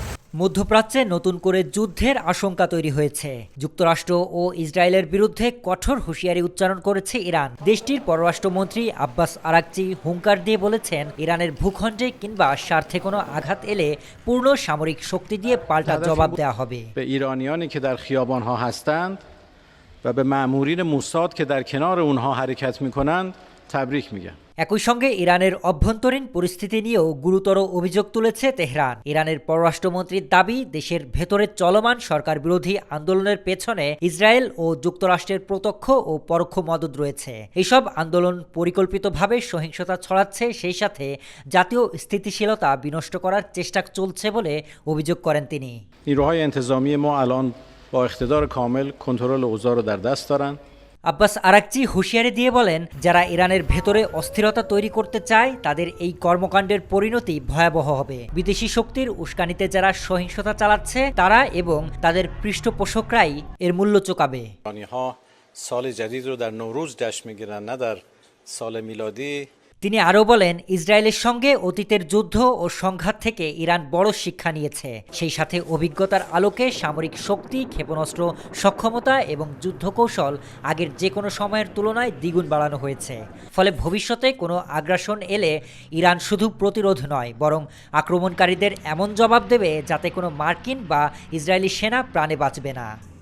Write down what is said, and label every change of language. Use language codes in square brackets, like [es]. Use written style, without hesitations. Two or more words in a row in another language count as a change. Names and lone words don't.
[bn] মধ্যপ্রাচ্যে নতুন করে যুদ্ধের আশঙ্কা তৈরি হয়েছে। যুক্তরাষ্ট্র ও ইসরায়েলের বিরুদ্ধে কঠোর হুঁশিয়ারি উচ্চারণ করেছে ইরান। দেশটির পররাষ্ট্রমন্ত্রী আব্বাস আরাকচি হুঙ্কার দিয়ে বলেছেন, ইরানের ভূখণ্ডে কিংবা স্বার্থে কোনো আঘাত এলে পূর্ণ সামরিক শক্তি দিয়ে পাল্টা জবাব দেওয়া হবে। [fa] ایرانیانی که در خیابان‌ها هستند و به مأمورین موساد که در کنار اونها حرکت می‌کنند تبریک میگم. [bn] একই সঙ্গে ইরানের অভ্যন্তরীণ পরিস্থিতি নিয়েও গুরুতর অভিযোগ তুলেছে তেহরান। ইরানের পররাষ্ট্রমন্ত্রীর দাবি, দেশের ভেতরে চলমান সরকার বিরোধী আন্দোলনের পেছনে ইসরায়েল ও যুক্তরাষ্ট্রের প্রত্যক্ষ ও পরোক্ষ মদদ রয়েছে। এসব আন্দোলন পরিকল্পিতভাবে সহিংসতা ছড়াচ্ছে, সেই সাথে জাতীয় স্থিতিশীলতা বিনষ্ট করার চেষ্টা চলছে বলে অভিযোগ করেন তিনি। [fa] نیروهای انتظامی ما الان با اقتدار کامل کنترل اوضاع رو در دست دارند. [bn] আব্বাস আরাকচি হুঁশিয়ারি দিয়ে বলেন, যারা ইরানের ভেতরে অস্থিরতা তৈরি করতে চায় তাদের এই কর্মকাণ্ডের পরিণতি ভয়াবহ হবে। বিদেশি শক্তির উস্কানিতে যারা সহিংসতা চালাচ্ছে তারা এবং তাদের পৃষ্ঠপোষকরাই এর মূল্য চোকাবে। [fa] ایرانی‌ها سال جدید رو در نوروز جشن می‌گیرند نه در سال میلادی. [bn] তিনি আরও বলেন, ইসরায়েলের সঙ্গে অতীতের যুদ্ধ ও সংঘাত থেকে ইরান বড় শিক্ষা নিয়েছে। সেই সাথে অভিজ্ঞতার আলোকে সামরিক শক্তি, ক্ষেপণাস্ত্র সক্ষমতা এবং যুদ্ধকৌশল আগের যে কোনো সময়ের তুলনায় দ্বিগুণ বাড়ানো হয়েছে। ফলে ভবিষ্যতে কোনো আগ্রাসন এলে ইরান শুধু প্রতিরোধ নয়, বরং আক্রমণকারীদের এমন জবাব দেবে যাতে কোনো মার্কিন বা ইসরায়েলি সেনা প্রাণে বাঁচবে না।